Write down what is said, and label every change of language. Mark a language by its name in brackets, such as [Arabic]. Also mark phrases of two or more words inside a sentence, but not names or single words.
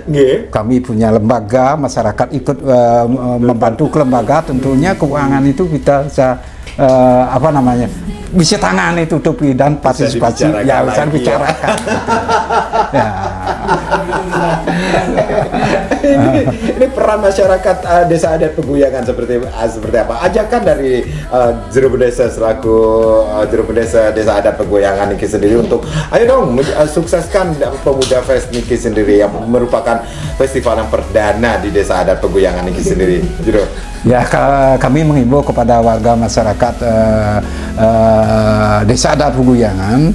[Indonesian] Kami punya lembaga, masyarakat ikut membantu ke lembaga, tentunya keuangan itu kita bisa bisa tangani tutupi dan partisipasi ya bisa bicarakan. Ya. Ini peran masyarakat desa adat Peguyangan seperti apa? Ajakan dari Juru Desa selaku Juru Desa Desa Adat Peguyangan Niki sendiri untuk ayo dong sukseskan Pemuda Fest Niki sendiri yang merupakan festival yang perdana di Desa Adat Peguyangan Niki sendiri. Juru. Ya, kami menghimbau kepada warga masyarakat Desa Adat Peguyangan,